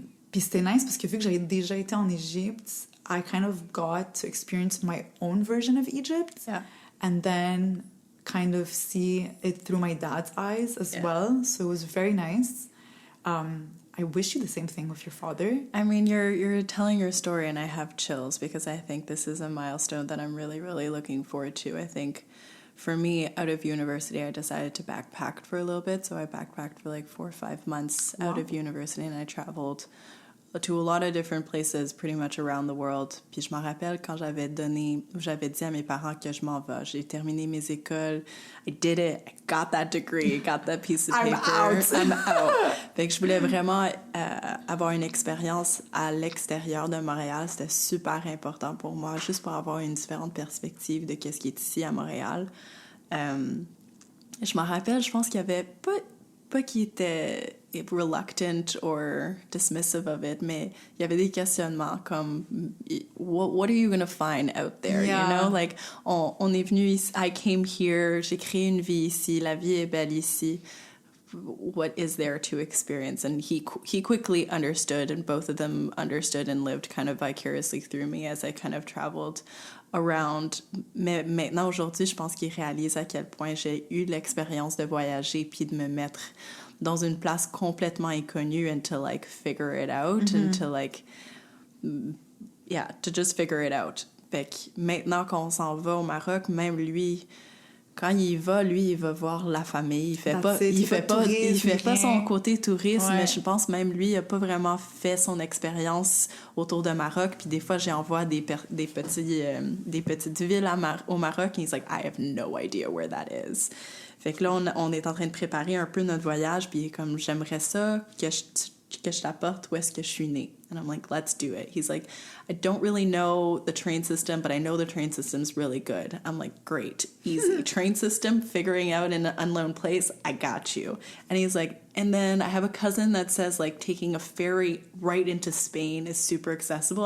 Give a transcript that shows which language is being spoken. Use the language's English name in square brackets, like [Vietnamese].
[French] Puis c'était nice parce que vu que j'avais déjà été en Égypte, [English] I kind of got to experience my own version of Egypt. And then kind of see it through my dad's eyes as well. So it was very nice. I wish you the same thing with your father. I mean, you're telling your story and I have chills because I think this is a milestone that I'm really, really looking forward to. I think for me, out of university, I decided to backpack for a little bit. So I backpacked for like 4 or 5 months out of university and I traveled to a lot of different places pretty much around the world. [French] Puis je me rappelle quand j'avais dit à mes parents que je m'en vais. J'ai terminé mes écoles. [English] I did it. I got that degree. Got that piece of paper. I'm out. [French] Fait que je voulais vraiment avoir une expérience à l'extérieur de Montréal. C'était super important pour moi, juste pour avoir une différente perspective de qu'est-ce qui est ici à Montréal. Je me rappelle, je pense qu'il y avait pas qui était [English] reluctant or dismissive of it, [French] mais il y avait des questionnements comme [English] what are you gonna find out there, you know, like [French] on est venu ici, [English] I came here, [French] j'ai créé une vie ici, la vie est belle ici, [English] what is there to experience? And he quickly understood, and both of them understood and lived kind of vicariously through me as I kind of traveled around. [French] Mais maintenant, aujourd'hui, je pense qu'il réalise à quel point j'ai eu l'expérience de voyager puis de me mettre dans une place complètement inconnue [English] and to like figure it out and to like to just figure it out. [French] Fait que maintenant qu'on s'en va au Maroc, même lui, quand il va voir la famille. Il fait pas son côté tourisme, mais je pense même lui, il a pas vraiment fait son expérience autour de Maroc. Puis des fois, j'envoie des petites villes au Maroc, et [English] he's like, I have no idea where that is. [French] Fait que là, on est en train de préparer un peu notre voyage, puis comme j'aimerais ça que je t'apporte où est-ce que je suis née. [English] And I'm like, let's do it. He's like, I don't really know the train system, but I know the train system's really good. I'm like, great, easy. Train system, figuring out in an unknown place, I got you. And he's like, and then I have a cousin that says like taking a ferry right into Spain is super accessible.